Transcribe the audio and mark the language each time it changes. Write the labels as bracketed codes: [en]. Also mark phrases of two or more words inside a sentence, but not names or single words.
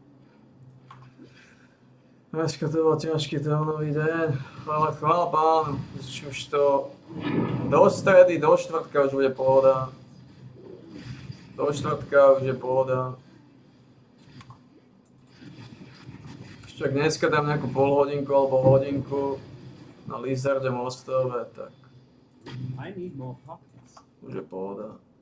[sk] Dneska to bol ťažký trénový deň, ale chvála Pánu, už to do stredy, do štvrtka už bude pohoda. Do štvrtka už je pohoda. Ešte ak dneska dám nejakú polhodinku alebo hodinku na Lizardom ostrove, tak [en] I need more pockets. [sk] už je pohoda.